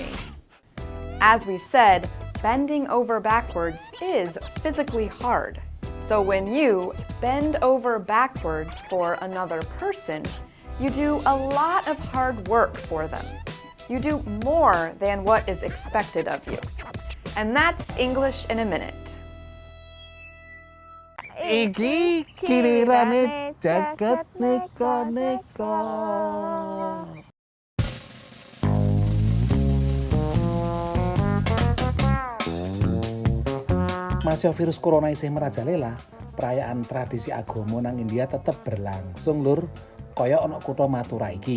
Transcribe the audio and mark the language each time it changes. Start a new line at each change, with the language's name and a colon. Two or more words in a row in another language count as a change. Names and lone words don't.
English: As we said, bending over backwards is physically hard. So when you bend over backwards for another person, you do a lot of hard work for them. You do more than what is expected of you. And that's English in a Minute.
Javanese: Iki kilirane jagat neko-neko. Masih virus corona isih merajalela, perayaan tradisi agama nang India tetep berlangsung lur, kaya ana kutha Mathura iki.